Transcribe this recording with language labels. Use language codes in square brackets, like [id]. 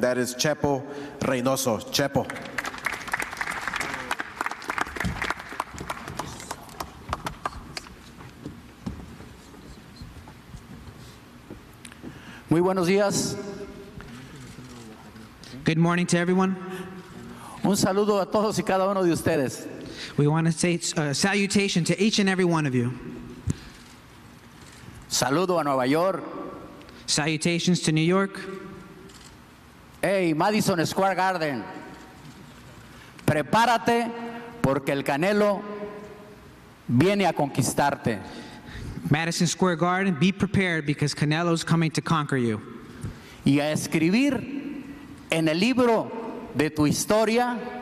[en] That is Chepo Reynoso. Chepo. [es] Muy buenos días. [en] Good morning to everyone. [es] Un saludo a todos y cada uno de ustedes. [en] We want to say a salutation to each and every one of you. [es] Saludo a Nueva York. [en] Salutations to New York. [es] Hey, Madison Square Garden. Prepárate porque el Canelo viene a conquistarte. [en] Madison Square Garden, be prepared because Canelo's coming to conquer you. [es] Y a escribir en el libro de tu historia.